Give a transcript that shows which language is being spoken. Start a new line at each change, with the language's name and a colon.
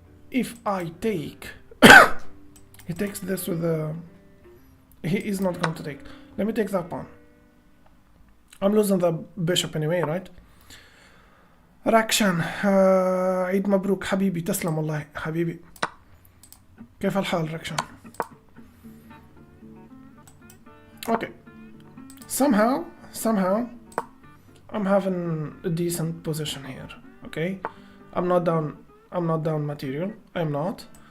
English: If I take, he takes this with a... He is not going to take. Let me take that pawn. I'm losing the bishop anyway, right?
Arabic: Rakshan, عيد مبروك حبيبي, تسلم والله حبيبي. كيف الحال ركشان؟ Okay.
English: Somehow, I'm having a decent position here. Okay, I'm not down material. I'm not.